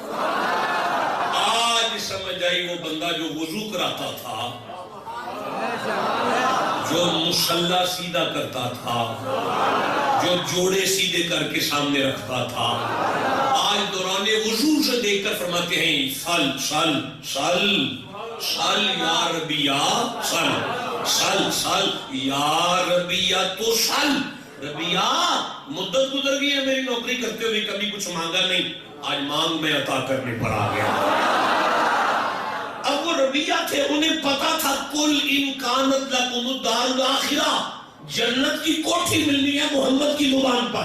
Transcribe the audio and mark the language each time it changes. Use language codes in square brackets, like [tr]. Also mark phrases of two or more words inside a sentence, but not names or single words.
[ur] آج سمجھ آئی وہ بندہ جو وضو کراتا تھا، جو مصلی سیدھا کرتا تھا، جو جوڑے سیدھے کر کے سامنے رکھتا تھا، آج دوران وضو سے دیکھ کر فرماتے ہیں [ar] سل سل سل سل یا ربی یا سل سل سل یا ربی یا [ur] تو [ar] سل ربی یا [ur] مدت گزر گئی ہے میری نوکری کرتے ہوئے کبھی کچھ مانگا نہیں، آج مانگ میں عطا کرنے پر آ گیا۔ اب وہ ربیہ تھے انہیں پتا تھا کل [ar] ان کانت لکم الدار الاخرہ، [ur] جنت کی کوٹھی ملنی ہے محمد کی زبان پر۔